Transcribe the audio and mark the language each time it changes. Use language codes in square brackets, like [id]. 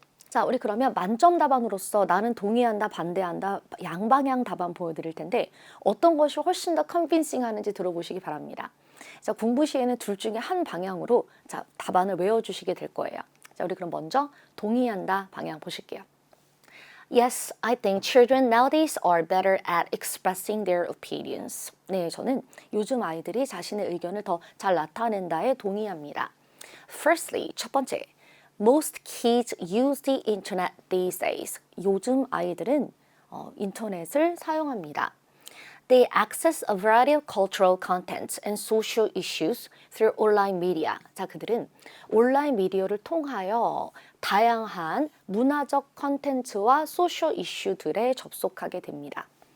[ko] 자, 우리 그러면 만점 답안으로서 나는 동의한다, 반대한다, 양방향 답안 보여드릴 텐데 어떤 것이 훨씬 더 컨빈싱 하는지 들어보시기 바랍니다. 자, 공부 시에는 둘 중에 한 방향으로 자, 답안을 외워주시게 될 거예요. 자, 우리 그럼 먼저 동의한다 방향 보실게요. [en] Yes, I think children nowadays are better at expressing their opinions. [ko] 네, 저는 요즘 아이들이 자신의 의견을 더 잘 나타낸다에 동의합니다. [en] Firstly, [ko] 첫 번째, [en] most kids use the internet these days. [ko] 요즘 아이들은 인터넷을 사용합니다. [en] They access a variety of cultural contents and social issues through online media. [ko] 자, 그들은 온라인 미디어를 통하여 다양한 문화적 컨텐츠와 소셜 이슈들에 접속하게 됩니다.